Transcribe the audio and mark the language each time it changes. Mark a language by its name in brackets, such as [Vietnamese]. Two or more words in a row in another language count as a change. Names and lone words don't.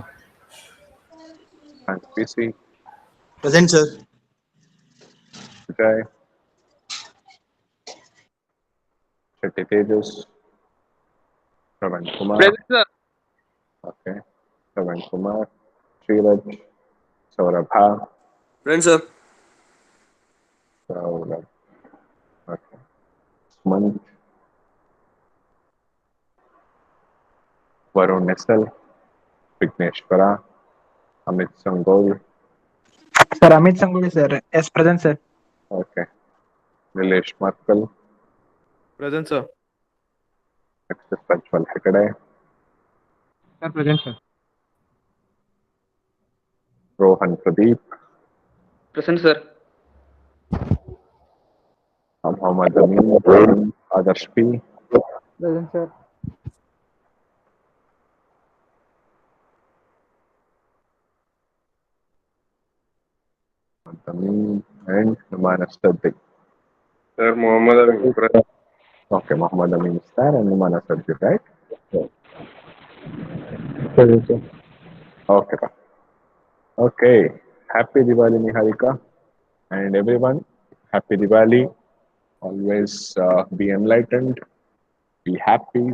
[English] and PC, Present, sir. Vijay, Shetty Tejas, Ravan Kumar, Present, sir. okay, Ravan Kumar, Sriraj, Saurabha, Present, sir. Saurabh, okay, Sumant, Varun Nessel, Vignesh Para, Amit Sangol, Sir, Amit Sanguli, sir. Yes, present, sir. okay, Nilesh Markal, Present, sir. next is Prajwal Hekade, Sir, present, sir. Rohan Pradeep, Present, sir. Mohammad Amin, Adarsh P, Present, sir. Amin, and Numanas Saddiq. Sir, Muhammad Amin. Okay, Mohammad Amin is there and Numanas Saddiq, right? Present, sir. Okay, okay. Happy Diwali, Niharika, and everyone. Happy Diwali. Always be enlightened, be happy.